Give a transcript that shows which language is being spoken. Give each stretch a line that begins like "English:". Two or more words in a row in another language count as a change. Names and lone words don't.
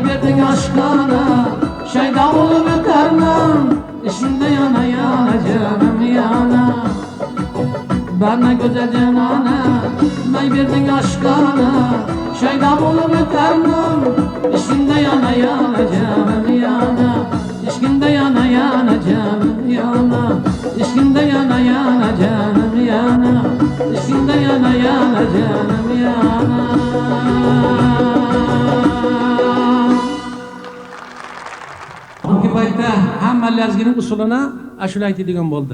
Turkish: verdin aşkına Şeyda olup ötermem İşinde yana yana canım yana Bana güzel canana May verdin aşkına Şeyda olup ötermem İşinde yana yana canım yana İşkinde yana yana canım yana İşkinde yana yana canım yana İşkinde yana yana canım yana
Uzbek: Bugün paytda hamma lazgining usulini ashula aytadigan bo'ldi.